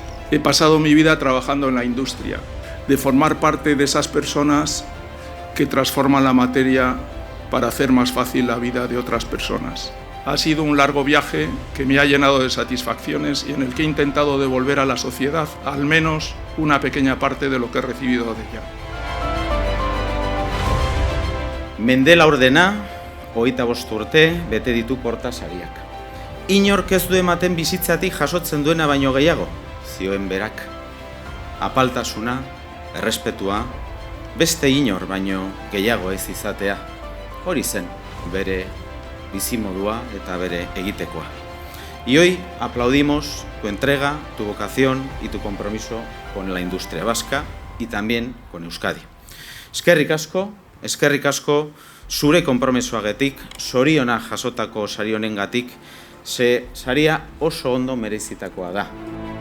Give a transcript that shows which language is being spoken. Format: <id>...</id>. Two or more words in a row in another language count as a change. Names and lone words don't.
<es>He pasado mi vida trabajando en la industria, de formar parte de esas personas que transforman la materia para hacer más fácil la vida de otras personas. Ha sido un largo viaje que me ha llenado de satisfacciones y en el que he intentado devolver a la sociedad al menos una pequeña parte de lo que he recibido de ella.</es> <eu>Mendela ordena, 25 urte, bete ditu Korta sariak. Inork ez du ematen bizitzatik jasotzen duena baino gehiago, zioen berak. Apaltasuna, errespetua, beste inor baino gehiago ez izatea. Hori zen, bere bizimodua eta bere egitekoa.</eu> <es>Y hoy aplaudimos tu entrega, tu vocación y tu compromiso con la industria vasca y también con Euskadi.</es> <eu>Eskerrik asko, zure konpromisoagatik, zorionak jasotako sari honengatik, ze saria oso ondo merezitakoa da.</eu>